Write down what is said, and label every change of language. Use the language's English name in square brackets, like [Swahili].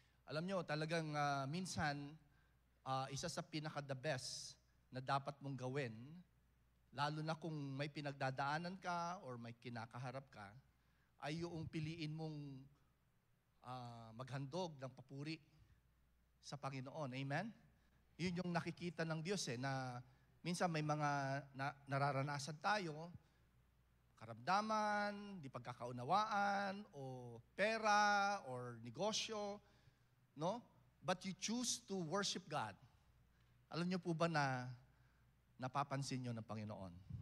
[Filipino] Alam nyo, talagang minsan, isa sa pinaka-the best na dapat mong gawin, lalo na kung may pinagdadaanan ka or may kinakaharap ka, ay yung piliin mong maghandog ng papuri sa Panginoon. Amen? Yun yung nakikita ng Diyos na minsan may mga nararanasan tayo, karamdaman, di pagkakaunawaan, o pera, or negosyo, no? [English] But you choose to worship God. [Filipino] Alam niyo po ba na napapansin nyo ng Panginoon?